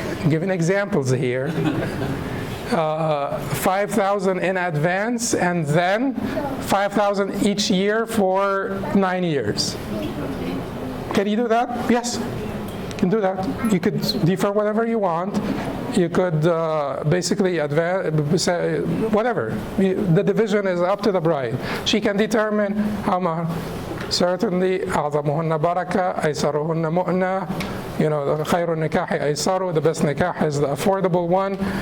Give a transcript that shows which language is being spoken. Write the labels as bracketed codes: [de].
[en] Giving examples here. 5,000 in advance, and then 5,000 each year for 9 years. Can you do that? Yes, you can do that. You could defer whatever you want. You could basically advance, whatever. The division is up to the bride. She can determine how much. [ar] Certainly, أعظمهن بركة, أيسرهن مؤنة. خير النكاح أيسر. [en] The best nikah is the affordable one.